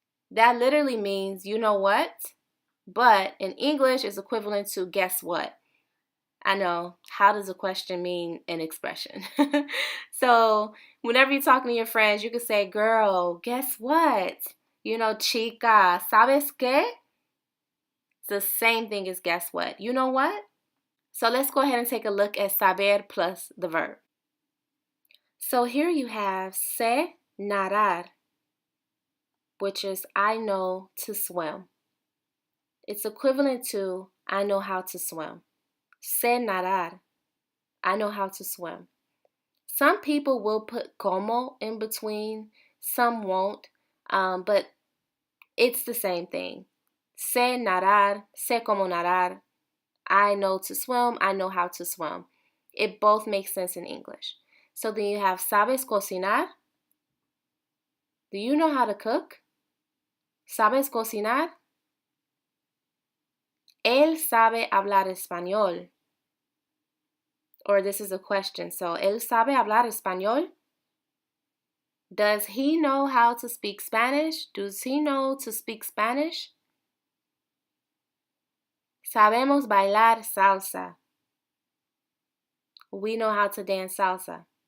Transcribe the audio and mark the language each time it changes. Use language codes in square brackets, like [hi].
[en] That literally means you know what, but in English is equivalent to guess what. I know, how does a question mean an expression? So whenever you're talking to your friends, you can say, girl, guess what? You know, [es] chica, ¿sabes qué? [en] It's the same thing as guess what. You know what? So let's go ahead and take a look at saber plus the verb. So here you have [es] sé nadar, [en] which is I know to swim. It's equivalent to I know how to swim. [es] Sé nadar, [en] I know how to swim. Some people will put como in between, some won't, but it's the same thing. [es] Sé nadar, sé como nadar. [en] I know to swim, I know how to swim. It both makes sense in English. So then you have [es] sabes cocinar. [en] Do you know how to cook? [es] ¿Sabes cocinar? Él sabe hablar español. [en] Or this is a question. [es] So, ¿él sabe hablar español? [en] Does he know how to speak Spanish? Does he know to speak Spanish? [es] Sabemos bailar salsa. [en] We know how to dance salsa.